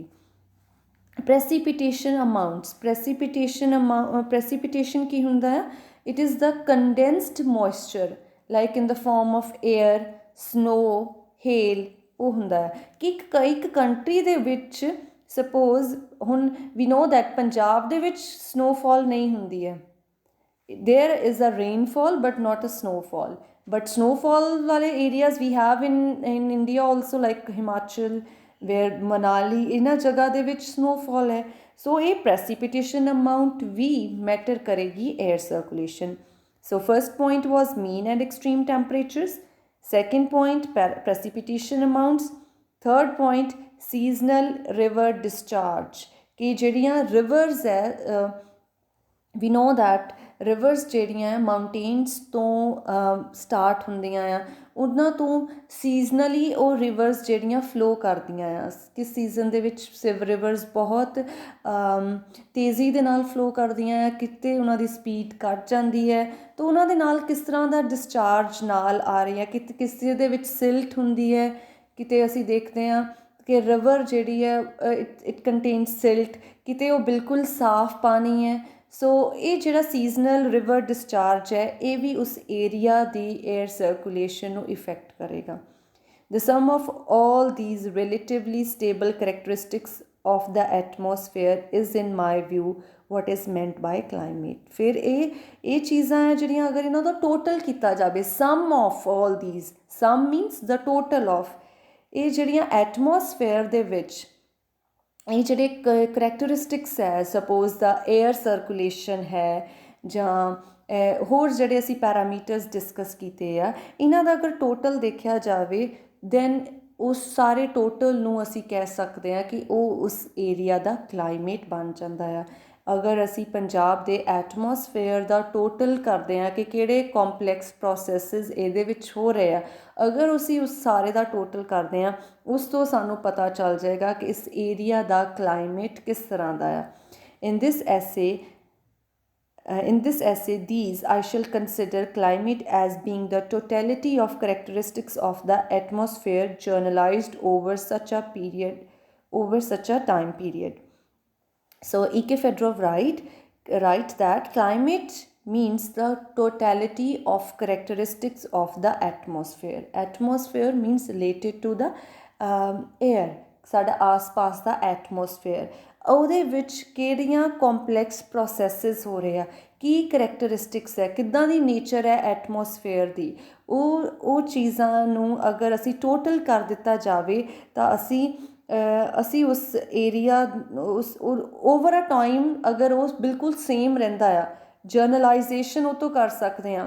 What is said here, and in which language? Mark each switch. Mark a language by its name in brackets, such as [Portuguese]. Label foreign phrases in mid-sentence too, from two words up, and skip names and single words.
[English] precipitation amounts. [Punjabi] ਪ੍ਰੈਸੀਪੀਟੇਸ਼ਨ ਕੀ ਹੁੰਦਾ ਹੈ? [English] it is the condensed moisture like in the form of [Punjabi] ਏਅਰ, ਸਨੋ, ਹੇਲ। ਉਹ ਹੁੰਦਾ ਹੈ ਕਿ ਇੱਕ ਕੰਟਰੀ ਦੇ ਵਿੱਚ ਸਪੋਜ਼ ਹੁਣ [English] we know that [Punjabi] ਪੰਜਾਬ ਦੇ ਵਿੱਚ ਸਨੋਫਾਲ ਨਹੀਂ ਹੁੰਦੀ ਹੈ, [English] there is a rainfall but not a snowfall, but snowfall wale areas we have in India also, like Himachal [Punjabi] ਵੇਅਰ ਮਨਾਲੀ ਇਹਨਾਂ ਜਗ੍ਹਾ ਦੇ ਵਿੱਚ ਸਨੋਫਾਲ ਹੈ। ਸੋ ਇਹ [English] precipitation amount [Punjabi] ਵੀ ਮੈਟਰ ਕਰੇਗੀ [English] air circulation. So first point was mean and extreme temperatures. Second point, precipitation amounts. Third point, seasonal river discharge. [Punjabi] कि ਜਿਹੜੀਆਂ rivers ਹੈ [English] we know that rivers [Punjabi] ਜਿਹੜੀਆਂ ਮਾਊਂਟੇਨਸ ਤੋਂ ਸਟਾਰਟ ਹੁੰਦੀਆਂ ਆ, ਉਹਨਾਂ ਤੋਂ ਸੀਜ਼ਨਲੀ ਉਹ ਰਿਵਰਸ ਜਿਹੜੀਆਂ ਫਲੋ ਕਰਦੀਆਂ ਆ। ਕਿਸ ਸੀਜ਼ਨ ਦੇ ਵਿੱਚ ਰਿਵਰਸ ਬਹੁਤ ਤੇਜ਼ੀ ਦੇ ਨਾਲ ਫਲੋ ਕਰਦੀਆਂ ਆ, ਕਿਤੇ ਉਹਨਾਂ ਦੀ ਸਪੀਡ ਘੱਟ ਜਾਂਦੀ ਹੈ, ਤਾਂ ਉਹਨਾਂ ਦੇ ਨਾਲ ਕਿਸ ਤਰ੍ਹਾਂ ਦਾ ਡਿਸਚਾਰਜ ਨਾਲ ਆ ਰਹੀ ਹੈ, ਕਿਤੇ ਕਿਸੇ ਦੇ ਵਿੱਚ ਸਿਲਟ ਹੁੰਦੀ ਹੈ, ਕਿਤੇ ਅਸੀਂ ਦੇਖਦੇ ਹਾਂ ਕਿ ਰਿਵਰ ਜਿਹੜੀ ਹੈ [English] it contains silt, [Punjabi] ਕਿਤੇ ਉਹ ਬਿਲਕੁਲ ਸਾਫ਼ ਪਾਣੀ ਹੈ। ਸੋ ਇਹ ਜਿਹੜਾ [English] seasonal river discharge [Punjabi] ਹੈ ਇਹ ਵੀ ਉਸ ਏਰੀਆ ਦੀ [English] air circulation [Punjabi] ਨੂੰ ਇਫੈਕਟ ਕਰੇਗਾ। [English] The sum of all these relatively stable characteristics of the atmosphere is in my view what is meant by climate। [Punjabi] ਫਿਰ ਇਹ ਚੀਜ਼ਾਂ ਹੈ ਜਿਹੜੀਆਂ ਅਗਰ ਇਹਨਾਂ ਦਾ ਟੋਟਲ ਕੀਤਾ ਜਾਵੇ, [English] sum of all these, sum means the total of, [Punjabi] ਇਹ ਜਿਹੜੀਆਂ ਐਟਮੋਸਫੇਅਰ ਦੇ ਵਿੱਚ ਇਹ ਜਿਹੜੇ ਕਰੈਕਟਰਿਸਟਿਕਸ ਹੈ, [English] suppose the air circulation [Punjabi] ਹੈ ਜਾਂ ਹੋਰ ਜਿਹੜੇ ਅਸੀਂ ਪੈਰਾਮੀਟਰਸ ਡਿਸਕਸ ਕੀਤੇ ਆ, ਇਹਨਾਂ ਦਾ ਅਗਰ ਟੋਟਲ ਦੇਖਿਆ ਜਾਵੇ ਦੈਨ ਉਸ ਸਾਰੇ ਟੋਟਲ ਨੂੰ ਅਸੀਂ ਕਹਿ ਸਕਦੇ ਹਾਂ ਕਿ ਉਹ ਉਸ ਏਰੀਆ ਦਾ ਕਲਾਈਮੇਟ ਬਣ ਜਾਂਦਾ ਆ। ਅਗਰ ਅਸੀਂ ਪੰਜਾਬ ਦੇ ਐਟਮੋਸਫੇਅਰ ਦਾ ਟੋਟਲ ਕਰਦੇ ਹਾਂ ਕਿ ਕਿਹੜੇ [English] complex processes [Punjabi] ਇਹਦੇ ਵਿੱਚ ਹੋ ਰਹੇ ਆ, ਅਗਰ ਅਸੀਂ ਉਸ ਸਾਰੇ ਦਾ ਟੋਟਲ ਕਰਦੇ ਹਾਂ ਉਸ ਤੋਂ ਸਾਨੂੰ ਪਤਾ ਚੱਲ ਜਾਏਗਾ ਕਿ ਇਸ ਏਰੀਆ ਦਾ ਕਲਾਈਮੇਟ ਕਿਸ ਤਰ੍ਹਾਂ ਦਾ ਆ। [English] In this essay these I shall consider climate as being the totality of characteristics of the atmosphere generalized over such a time period. So E.K. Fedorov write that climate means the totality of characteristics of the atmosphere. Atmosphere means related to the air, [Punjabi] ਸਾਡਾ ਆਸ-ਪਾਸ ਦਾ ਐਟਮੋਸਫੇਅਰ, ਉਹਦੇ ਵਿੱਚ ਕਿਹੜੀਆਂ [English] complex processes [Punjabi] ਹੋ ਰਹੇ ਆ, ਕੀ ਕਰੈਕਟਰਿਸਟਿਕਸ ਹੈ, ਕਿੱਦਾਂ ਦੀ ਨੇਚਰ ਹੈ ਐਟਮੋਸਫੇਅਰ ਦੀ, ਉਹ ਚੀਜ਼ਾਂ ਨੂੰ ਅਗਰ ਅਸੀਂ ਟੋਟਲ ਕਰ ਦਿੱਤਾ ਜਾਵੇ ਤਾਂ ਅਸੀਂ ਉਸ ਏਰੀਆ ਉਸ [English] over a time [Punjabi] ਅਗਰ ਉਹ ਬਿਲਕੁਲ ਸੇਮ ਰਹਿੰਦਾ ਆ, ਜਰਨਲਾਈਜੇਸ਼ਨ ਉਹ ਤੋਂ ਕਰ ਸਕਦੇ ਹਾਂ।